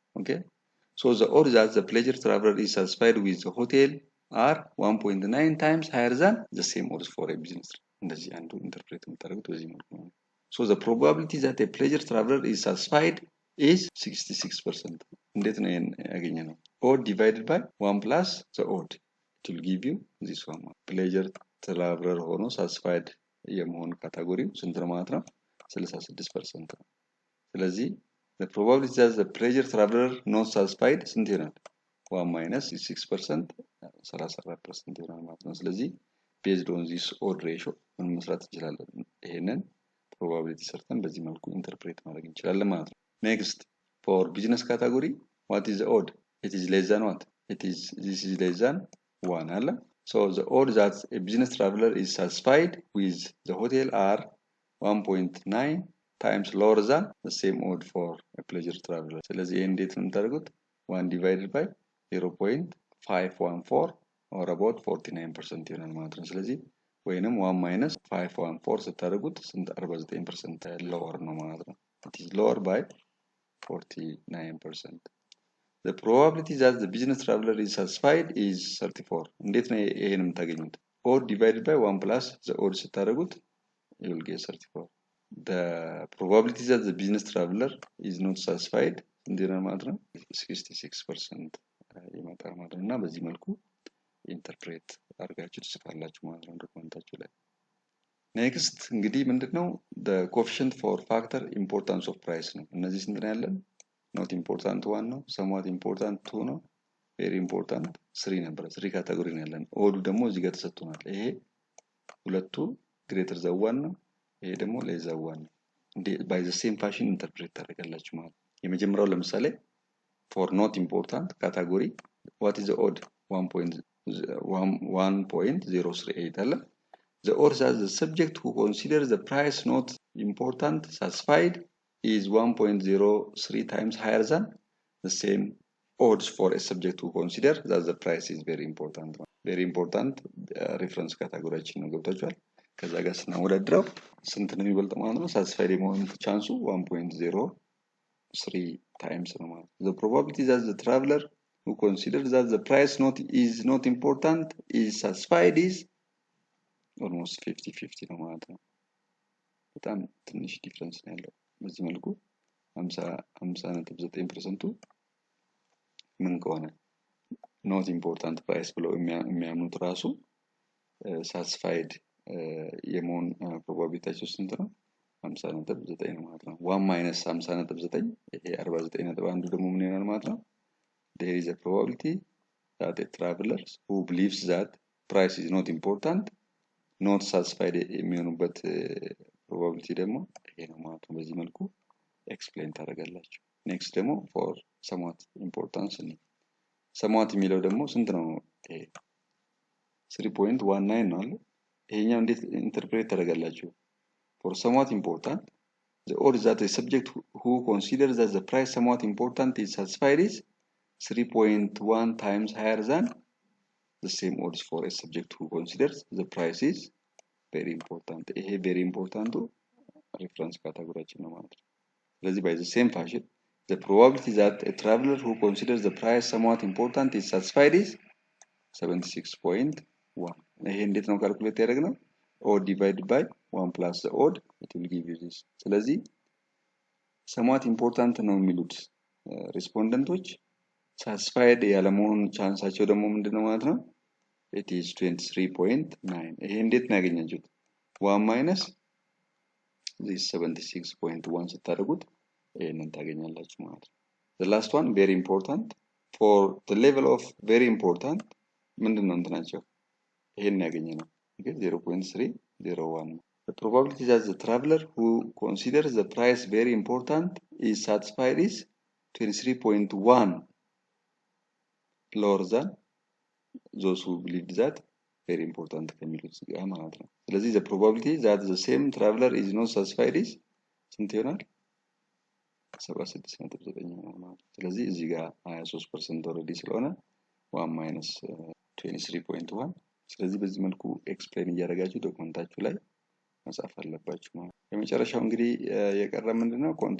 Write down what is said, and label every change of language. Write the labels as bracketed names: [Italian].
[English] okay, so the odd that the pleasure traveler is satisfied with the hotel are 1.9 times higher than the same odds for a business. [Amharic] እንደዚህ አንዱ ኢንተርፕሬት የምታደርጉት በዚህ መልኩ ነው። [English] so the probability that a pleasure traveler is satisfied is 66%. [Amharic] እንዴት ነው ያገኘነው? [English] odd divided by 1 plus the odd, it will give you this one. [Amharic] pleasure traveler ሆኖ satisfied የመሆን ካታጎሪው ስንት ነው ማለት ነው? [English] 66% ነው። ስለዚህ the probability that the pleasure traveler not satisfied [Amharic] ስንት ይሆናል? 1 minus 6%, 34% ይሆናል ማለት ነው። ስለዚህ [English] based on this odd ratio [Amharic] ምን መስራት እንችላለን? ይሄንን probability ሰርተን በዚህ መልኩ ኢንተርፕሬት ማድረግ እንችላለን ማለት ነው። [English] next, for business category what is the odd? it is less than what? this is less than 1 አለ። so the odds that a business traveler is satisfied with the hotel are 1.9 times lower than the same odd for a pleasure traveler. [Amharic] ስለዚህ ይሄን እንዴት ነው የምታደርጉት? 1 divided by 0.514 or about 49% ይሆናል ማለት ነው። ስለዚህ ወይንም 1 minus 514 ስታደርጉት ስንት 49% lower ነው ማለት ነው። [English] it is lower by 49%. the probability that the business traveler is satisfied is 34. [Amharic] እንዴት ነው ይሄን የምታገኙት? [English] odd divided by 1 plus the odd ስታደርጉት you will get 34. the probability that the business traveler is not satisfied [Amharic] እንዴት ነው ማለት ነው? 66% ይመጣል ማለት ነው። እና በዚህ መልኩ ኢንተርፕሬት አድርጋችሁ ትጽፋላችሁ ማለት ነው ዶክመንታችሁ ላይ። ኔክስት እንግዲህ ምንድነው [English] the coefficient for factor importance of price [Amharic] ነው። እነዚህ ስንት ነው ያለን? not important 1 ነው፣ somewhat important 2 ነው፣ very important 3 ነበር። 3 ካቴጎሪ ነው ያለን። ኦዱ ደግሞ እዚህ ጋር ተሰጥቶናል። ይሄ ሁለቱ greater than 1 ነው፣ ይሄ ደግሞ less than 1 ነው። [English] by the same fashion [Amharic] ኢንተርፕሬት ታደርጋላችሁ ማለት ነው። የመጀመሪያው ለምሳሌ [English] for not important category what is the odd? 1.038 አለ። the odds that the subject who considers the price not important satisfied is 1.03 times higher than the same odds for a subject who considers that the price is very important. [Amharic] very important reference category ነው ገብታችኋል። ከዛ ጋር ስናወዳድረው ስንት ነው የሚበልጥ ማለት ነው? satisfied የመሆን ቻንሱ 1.03 times ነው ማለት ነው። [English] the probability that the traveler who considers that the price is not important is satisfied [Amharic] is almost 50-50 ነው ማለት ነው። በጣም ትንሽ ዲፈረንስ ነው ያለው። በዚህ መልኩ 50.9% ምን ከሆነ not important price ብለው የሚያምኑት ራሱ satisfied የመሆን ፕሮባቢሊቲያቸው ስንት ነው? 50.9 ነው ማለት ነው። 1 minus 50.9 ይሄ 49.1 ደግሞ ምን ይሆናል ማለት ነው? [English] there is a probability that a traveler who believes that price is not important not satisfied [Amharic] የሚሆኑበት ፕሮባቢሊቲ ደግሞ ይሄ ነው ማለት ነው። በዚህ መልኩ ኤክስፕሌን ታደርጋላችሁ። ኔክስት ደግሞ [English] for somewhat importance [Amharic] ነው። somewhat የሚለው ደግሞ ስንት ነው? ይሄ 3.19 ነው አይደል? ይሄኛው እንዴት ኢንተርፕሬት ታደርጋላችሁ? [English] for somewhat important the odds that a subject who considers that the price somewhat important is satisfied is 3.1 times higher than the same odds for a subject who considers the price is very important. ይሄ very important reference category ነው ማለት ነው። ስለዚህ by the same fashion the probability that a traveler who considers the price somewhat important is satisfied is 76.1. [Amharic] ይሄ እንዴት ነው ካልኩሌት ያደረግነው? [English] odd divided by 1 plus the odd, it will give you this. [Amharic] ስለዚህ somewhat important ነው የሚሉት ሪስፖንደንቶች ሳትስፋይድ ያለመሆን ቻንሳቸው ደግሞ ምንድነው ማለት ነው? [English] it is 23.9 [Amharic] ይሄ እንዴት ነው ያገኛችሁት? [English] 1 minus this 76.1 [Amharic] ስታደርጉት ይሄንን ታገኛላችሁ ማለት ነው። [English] the last one very important for the level of very important ምንድነው እንትናቸው ይሄን ያገኘነው okay 0.301 the probability that the traveler who considers the price very important is satisfied is 23.1 lower than those who believed that very important ከሚሉት ጋር ማለት ነው። ስለዚህ the probability that the same traveler is not satisfied is [Amharic] ስንት ይሆናል? 76.9 ይሆናል ማለት ነው። ስለዚህ እዚህ ጋር 23% ኦልሬዲ ስለሆነ 1 minus 23.1 ስለዚህ በዚህ መልኩ ኤክስፕሌን እያደረጋችሁ ዶክመንታችሁ ላይ መጻፍ አለባችሁ ማለት ነው። የመጨረሻው እንግዲህ የቀረ ምንድነው?